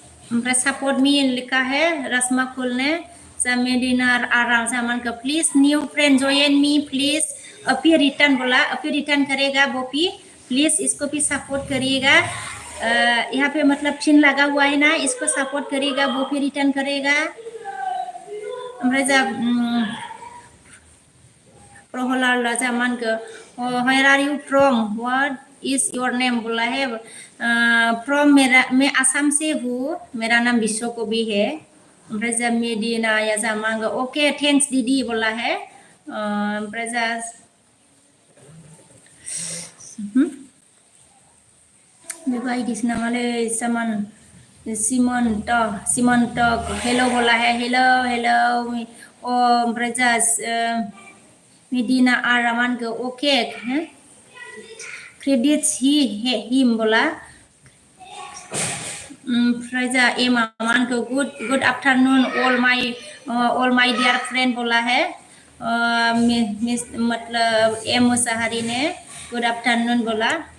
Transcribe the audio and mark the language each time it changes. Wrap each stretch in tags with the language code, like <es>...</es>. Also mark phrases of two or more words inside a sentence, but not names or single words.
<hi>ओमफ्राय</hi> <en>support me</en> <hi>लिखा है रस्मा कुल ने मेडिना आराम से अमन का</hi> <en>please new friend join me please</en> <hi>अभी रिटर्न बोला अभी रिटर्न करेगा वो भी प्लीज इसको भी सपोर्ट करिएगा यहाँ पे मतलब चिन्ह लगा हुआ है ना इसको सपोर्ट करिएगा वो भी रिटर्न करेगा ओमफ्राय जा प्रहलाद राजा मान के</hi> <en>where are you from what is your name</en> <hi>बोला है from मेरा मैं असम से हूँ मेरा नाम विश्व को भी है ओमफ्राय जा मेडिना या जा मांग</hi> <en>okay thanks</en> <hi>दीदी बोला है ओमफ्राय जा बायदिसिना माने सिमन हेलो बोला है</hi> <en>hello hello</en> <hi>ओमफ्राय जा मेडिना आरामान के ओके क्रेडिट्स ही है हिम बोला ओमफ्राय जा एमान के</hi> <en>good afternoon all my dear friend</en> <hi>बोला है मतलब एम मुसाहारी ने</hi> <en>good afternoon</en> <hi>बोला</hi>